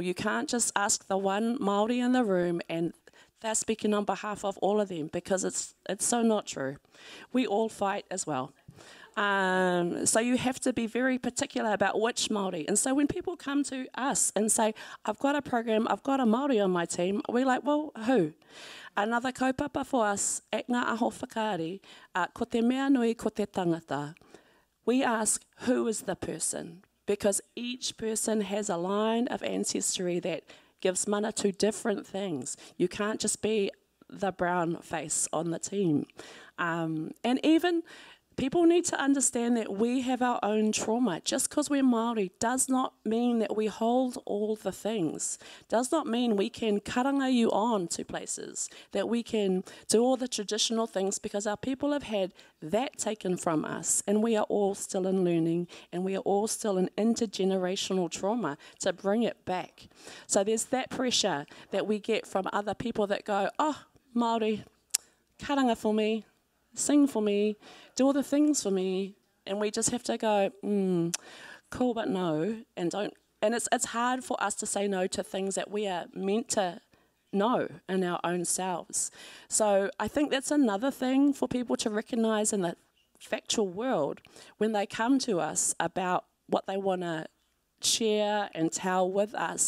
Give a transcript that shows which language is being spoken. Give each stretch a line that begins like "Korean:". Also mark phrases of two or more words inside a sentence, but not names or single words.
English: You can't just ask the one Māori in the room and they're speaking on behalf of all of them, because it's so not true. We all fight as well. So you have to be very particular about which Māori. And so when people come to us and say, I've got a program, I've got a Māori on my team, we're like, well, who? Another kaupapa for us at Ngā Aho Whakaari,
Māori: ko te mea nui, ko te tangata.
English: We ask, who is the person? Because each person has a line of ancestry that gives mana to different things. You can't just be the brown face on the team. And even people need to understand that we have our own trauma. Just because we're Māori does not mean that we hold all the things. Does not mean we can karanga you on to places, that we can do all the traditional things, because our people have had that taken from us, and we are all still in learning, and we are all still in intergenerational trauma to bring it back. So there's that pressure that we get from other people that go, oh, Māori, karanga for me, sing for me, do all the things for me, and we just have to go, cool, but no, and don't. And it's hard for us to say no to things that we are meant to know in our own selves. So I think that's another thing for people to recognise in the factual world when they come to us about what they want to share and tell with us.